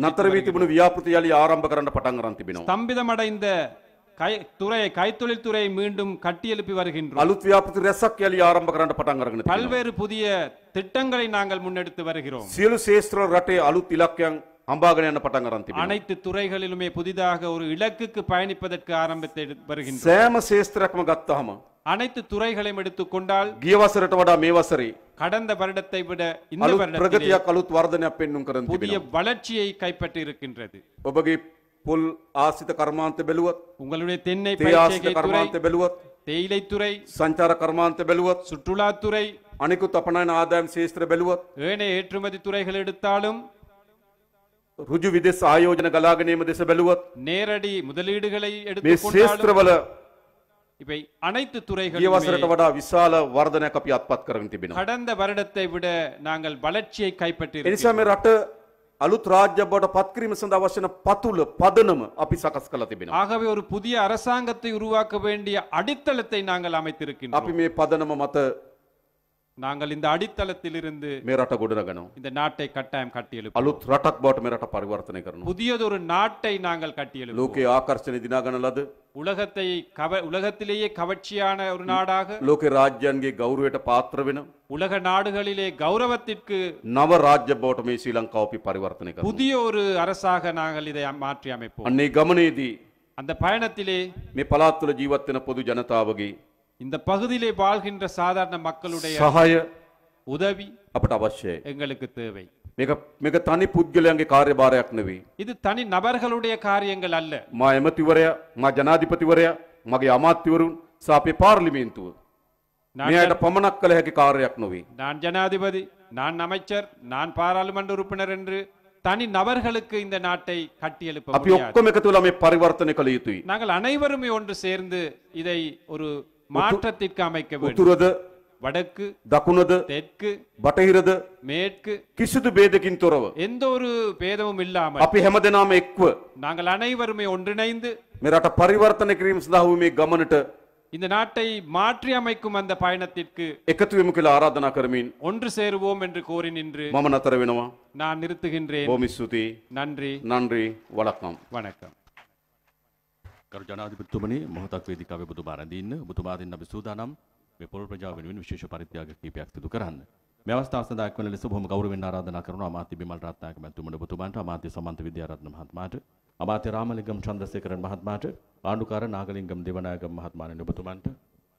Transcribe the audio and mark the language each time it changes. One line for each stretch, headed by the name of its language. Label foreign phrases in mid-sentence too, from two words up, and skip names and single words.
Sinhala: නතර වී තිබුණු ව්‍යාපෘති යලි ආරම්භ කරන්න පටන් අරන් තිබෙනවා.
Tamil: ஸ்தம்பிதமடைந்த கைத்தொழில் துறையை மீண்டும் கட்டியெழுப்பி வருகின்றோம்.
Sinhala: අලුත් ව්‍යාපෘති රැසක් යලි ආරම්භ කරන්න පටන් අරගෙන තිබෙනවා.
Tamil: பல்வேறு புதிய திட்டங்களை நாங்கள் முன்னெடுத்து வருகிறோம்.
Sinhala: සියලු ශේෂ්ත්‍ර රටේ අලුත් ඉලක්කයන් හම්බාගෙන යන්න පටන් අරන් තිබෙනවා.
Tamil: அனைத்து துறைகளிலுமே புதிதாக ஒரு இலக்குக்கு பயணிப்பதற்கு ஆரம்பித்து வருகின்றோம்.
Sinhala: සෑම ශේෂ්ත්‍රයක්ම ගත්තාම
Tamil: அனைத்து துறைகளையும் எடுத்துக்கொண்டால்
Sinhala: ගිය වසරට වඩා මේ වසරේ
Tamil: கடந்த வருடத்தை விட இந்த
Sinhala: අලුත්
Tamil: வருடத்திலே
Sinhala: ප්‍රගතියක් අලුත් වර්ධනයක් පෙන්වුම් කරන්
Tamil: புதிய
Sinhala: තිබෙනවා.
Tamil: வளர்ச்சியை கைப்பற்றி இருக்கின்றது.
Sinhala: ඔබගේ පොල් ආසිත කර්මාන්ත බැලුවොත්,
Tamil: உங்களுடைய தென்னை
Sinhala: තේ ආසිත
Tamil: பயிர்ச்செய்கை துறை,
Sinhala: කර්මාන්ත බැලුවොත්,
Tamil: தேயிலைத்துறை,
Sinhala: සංචාර කර්මාන්ත බැලුවොත්,
Tamil: சுற்றுலாத்துறை,
Sinhala: අනිකුත් අපනයන ආදායම් ශේෂ්ත්‍ර බැලුවොත්,
Tamil: ஏனைய ஏற்றுமதி துறைகள் எடுத்தாலும்
Sinhala: රුජු විදේශ ආයෝජන ගලාගෙන ඒම දෙස බැලුවොත්,
Tamil: நேரடி முதலீடுகளை
Sinhala: මේ
Tamil: எடுத்துக்கொண்டாலும்
Sinhala: ශේෂ්ත්‍රවල
Tamil: இவை அனைத்து
Sinhala: ගිය
Tamil: துறைகளிலும்
Sinhala: වසරට වඩා විශාල වර්ධනයක් අපි අත්පත් කරගෙන තිබෙනවා.
Tamil: கடந்த வருடத்தை விட நாங்கள் வளர்ச்சியை கைப்பற்றி
Sinhala: ඒ නිසා මේ රට අලුත් රාජ්‍ය බවට පත් කිරීම සඳහා අවශ්‍ය වන පතුල පදනම අපි සකස් කරලා තිබෙනවා.
Tamil: ஆகவே ஒரு புதிய அரசாங்கத்தை உருவாக்க வேண்டிய அடித்தளத்தை நாங்கள் அமைத்திருக்கின்றோம்.
Sinhala: අපි මේ පදනම මත
Tamil: நாங்கள் இந்த அடித்தளத்திலிருந்து
Sinhala: මේ රට ගොඩනගනවා.
Tamil: இந்த நாட்டை கட்டாயம் கட்டியெழுப்போம்.
Sinhala: අලුත් රටක් බවට මේ රට පරිවර්තනය කරනවා.
Tamil: புதியதொரு நாட்டை நாங்கள் கட்டியெழுப்போம்.
Sinhala: ලෝකයේ ආකර්ෂණ දිනාගන ලද
Tamil: உலகத்திலேயே கவர்ச்சியான ஒரு நாடாக,
Sinhala: ලෝකේ රාජ්‍යයන්ගේ ගෞරවයට පාත්‍ර වෙන
Tamil: உலக நாடுகளிலே கௌரவத்திற்கு
Sinhala: නව රාජ්‍ය බවට මේ ශ්‍රී ලංකාව අපි පරිවර්තනය කරනවා.
Tamil: புதிய ஒரு அரசாக நாங்கள் இதை மாற்றி அமைப்போம்.
Sinhala: අන්නේ ගමනේදී
Tamil: அந்த பயணத்திலே
Sinhala: මේ පළාත් වල ජීවත් වෙන පොදු ජනතාවගේ
Tamil: இந்த பகுதியிலே வாழ்கின்ற சாதாரண மக்களுடைய
Sinhala: සහාය
Tamil: உதவி
Sinhala: අපට අවශ්‍යයි.
Tamil: எங்களுக்கு தேவை.
Sinhala: මේක තනි පුද්ගලයන්ගේ කාර්යභාරයක් නෙවෙයි.
Tamil: இது தனி நபர்களுடைய காரியங்கள் அல்ல.
Sinhala: මා එමතිවරයා, මා ජනාධිපතිවරයා, මගේ අමාත්‍යවරුන් සහ අපේ පාර්ලිමේන්තුව මේ අයට පමණක් කළ හැකි කාර්යයක් නොවේ.
Tamil: நான் ஜனாதிபதி, நான் அமைச்சர், நான் பாராளுமன்ற உறுப்பினர் என்று தனி நபர்களுக்கு இந்த நாட்டை கட்டியெழுப்ப
Sinhala: අපි
Tamil: முடியாது.
Sinhala: ඔක්කොම එකතු වෙලා මේ පරිවර්තනය කළ යුතුයි.
Tamil: நாங்கள் அனைவருமே ஒன்று சேர்ந்து இதை ஒரு மாற்றத்திற்கு அமைக்க வேண்டும்.
Sinhala: උතුරද,
Tamil: வடக்கு,
Sinhala: දකුණද,
Tamil: தெற்கு,
Sinhala: බටහිරද
Tamil: மேற்கு
Sinhala: කිසිදු ભેදකින් තොරව
Tamil: எந்த ஒரு பேதமும் இல்லாமல்
Sinhala: අපි හැමදෙනාම එක්ව
Tamil: நாங்கள் அனைவருமே ஒன்றிணைந்து
Sinhala: මේ රට පරිවර්තනය කිරීම සඳහා වූ මේ ගමනට
Tamil: இந்த நாட்டை மாற்றி அமைக்கும் அந்த பயணத்திற்கு
Sinhala: එකතු වෙමු කියලා ආරාධනා කරමින්
Tamil: ஒன்று சேருவோம் என்று கோரி நின்று
Sinhala: මම නතර වෙනවා.
Tamil: நான் நிறுத்துகின்றேன்.
Sinhala: බොහොම ස්තුතියි.
Tamil: நன்றி, நன்றி வணக்கம். வணக்கம்.
Sinhala: ගරු ජනාධිපතිතුමනි, මොහොතක් වේදිකාවේ ඔබතුමා රැඳී ඉන්න. ඔබතුමා දෙන්න අපි සූදානම් මේ පොල් ප්‍රජාව වෙනුවෙන් විශේෂ පරිත්‍යාග කීපයක් සිදු කරන්න. මේ අවස්ථාව සඳහා එක්වන ලෙස බොහොම ගෞරවයෙන් ආරාධනා කරනවා අමාත්‍ය බිමල් රත්නායක මැතිතුමනි ඔබතුමාට, අමාත්‍ය සමන්ත විද්‍යාරත්න මහත්මයාට, අමාත්‍ය රාමලිංගම් චන්ද්‍රසේකරන් මහත්මයාට, ආණ්ඩුකාර නාගලිංගම් දේවනායක මහත්මයාණන් ඔබතුමන්ට,